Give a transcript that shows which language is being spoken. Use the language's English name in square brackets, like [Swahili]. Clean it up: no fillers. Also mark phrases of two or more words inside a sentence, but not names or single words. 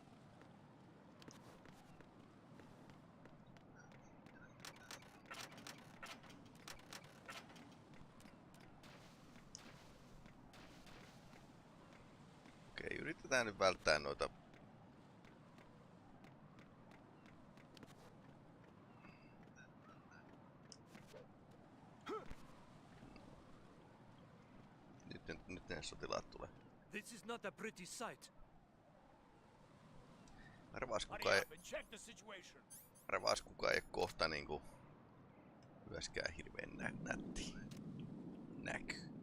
[Finnish] Okei, yritetään nyt välttää noita. Nyt ne sotilaat tulee. [English] This is not a pretty sight. [Finnish] Arvaas kuka ei kohta niinku myöskään hirveen nätti näky.